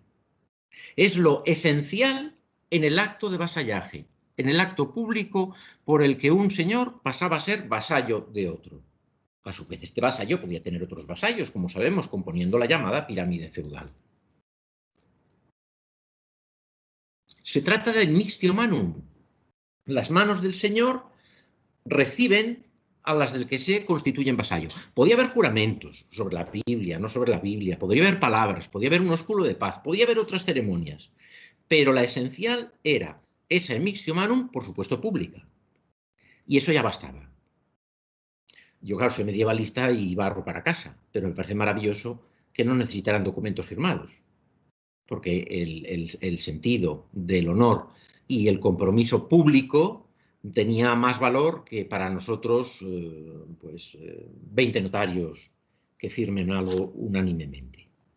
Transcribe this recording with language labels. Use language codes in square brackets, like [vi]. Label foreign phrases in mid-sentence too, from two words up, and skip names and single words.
[es] Es lo esencial en el acto de vasallaje, en el acto público por el que un señor pasaba a ser vasallo de otro. A su vez, este vasallo podía tener otros vasallos, como sabemos, componiendo la llamada pirámide feudal. Se trata del [la] mixtio manum. [es] Las manos del señor reciben a las del que se constituyen vasallo. Podía haber juramentos sobre la Biblia, no sobre la Biblia, podría haber palabras, podía haber un ósculo de paz, podía haber otras ceremonias, pero la esencial era esa [la] mixtio manum, [es] por supuesto, pública. Y eso ya bastaba. Yo, claro, soy medievalista y barro para casa, pero me parece maravilloso que no necesitaran documentos firmados, porque el sentido del honor y el compromiso público tenía más valor que para nosotros 20 notarios que firmen algo unánimemente.